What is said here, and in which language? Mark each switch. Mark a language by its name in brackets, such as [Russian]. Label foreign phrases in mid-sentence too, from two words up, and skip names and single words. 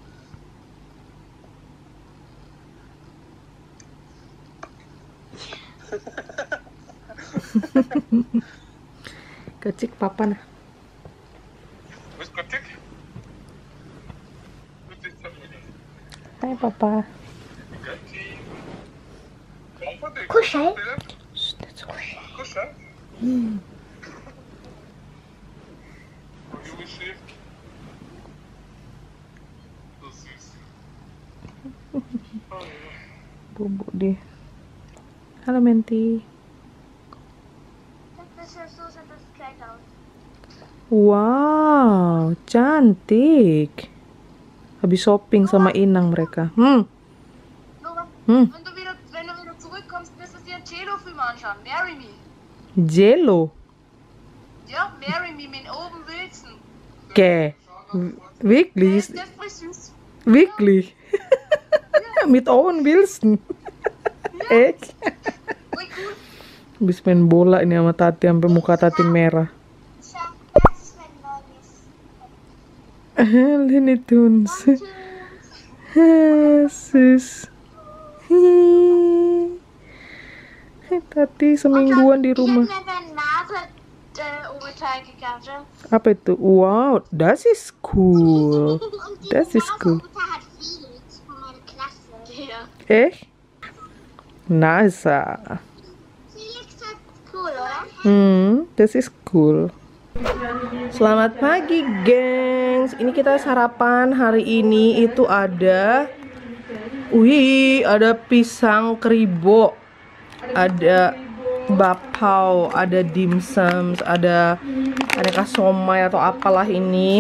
[Indonesian] Kecik papa nah. Hai papa. [German] Kuschel. Kuschel? Junge schläft. So süß. [Indonesian] Bobo dia. Halo Menti. Wow, cantik. Habis shopping sama Inang mereka. [German] Wenn du wieder zurückkommst, wirst du dir einen Cello-Film anschauen. Marry Me. Jello. Ja, Marry Me mit Owen Wilson. Okay. Wirklich? Der ist voll süß. Wirklich? Mit Owen Wilson. Echt? Voll cool. [Indonesian] Habis main bola ini sama Tati sampai muka Tati merah. [German] Das ist mein neues Looney Tunes. Sus. [Indonesian] Tati semingguan di rumah. Apa itu? [English] Wow, that is cool. That is cool. NASA. This is cool. [Indonesian] Selamat pagi, gengs. Ini kita sarapan hari ini itu ada, ada pisang keribo, ada bapau, ada dimsum, ada aneka somai atau apalah ini.